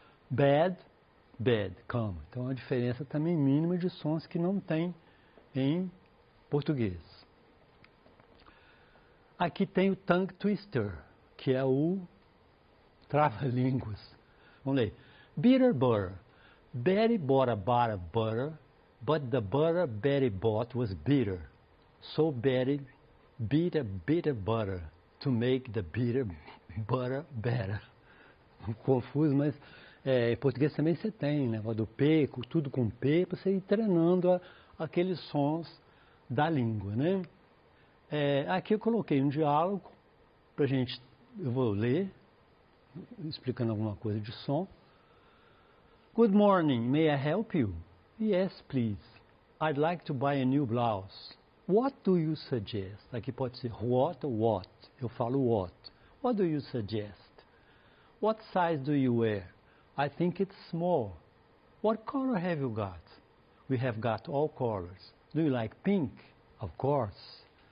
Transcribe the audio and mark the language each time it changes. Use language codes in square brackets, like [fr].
[pt] Bed, cama. Então, a diferença também mínima de sons que não tem em português. Aqui tem o tongue twister, que é o trava-línguas. Vamos ler. [en] Bitter butter. Betty bought a bar of butter, but the butter Betty bought was bitter. So Betty beat a bitter butter to make the bitter butter better. [pt] Confuso, mas em português também você tem, né? Do P, tudo com P, para você ir treinando aqueles sons da língua, né? Aqui eu coloquei um diálogo para gente, eu vou ler, explicando alguma coisa de som. [en] Good morning, may I help you? Yes, please. I'd like to buy a new blouse. What do you suggest? [pt] Aqui pode ser what ou what. Eu falo [en] what. What do you suggest? What size do you wear? I think it's small. What color have you got? We have got all colors. Do you like pink? Of course.